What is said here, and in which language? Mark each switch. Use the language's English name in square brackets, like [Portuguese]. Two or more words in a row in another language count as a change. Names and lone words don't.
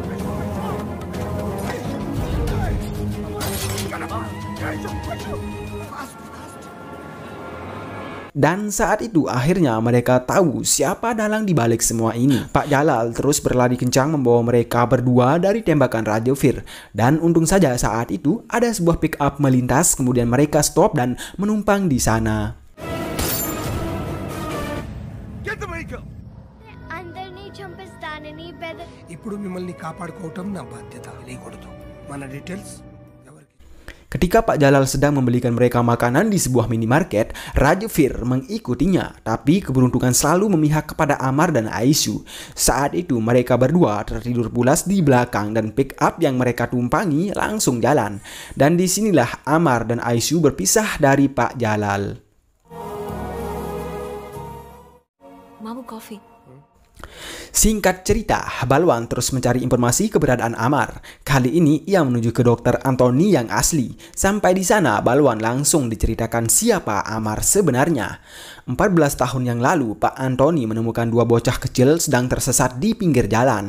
[Indonesian] Dan saat itu akhirnya mereka tahu siapa dalang di balik semua ini. Pak Jalal terus berlari kencang membawa mereka berdua dari tembakan Rajavir. Dan untung saja saat itu ada sebuah [English] pick up [Indonesian] melintas, kemudian mereka stop dan menumpang di sana. [English] Get the vehicle. [Telugu] అందరినీ చంపేస్తానని బెదర్ ఇప్పుడు మిమ్మల్ని కాపాడుకోవటం నా బాధ్యత తెలియకూడదు మన డీటెయిల్స్ [Indonesian] Ketika Pak Jalal sedang membelikan mereka makanan di sebuah minimarket, Rajavir mengikutinya, tapi keberuntungan selalu memihak kepada Amar dan Aisyu. Saat itu mereka berdua tertidur pulas di belakang dan [English] pick up [Indonesian] yang mereka tumpangi langsung jalan. Dan disinilah Amar dan Aisyu berpisah dari Pak Jalal. [Telugu] మాము కాఫీ [Indonesian] Singkat cerita, Balwan terus mencari informasi keberadaan Amar. Kali ini ia menuju ke dokter Anthony yang asli. Sampai di sana, Balwan langsung diceritakan siapa Amar sebenarnya. 14 tahun yang lalu, Pak Anthony menemukan dua bocah kecil sedang tersesat di pinggir jalan.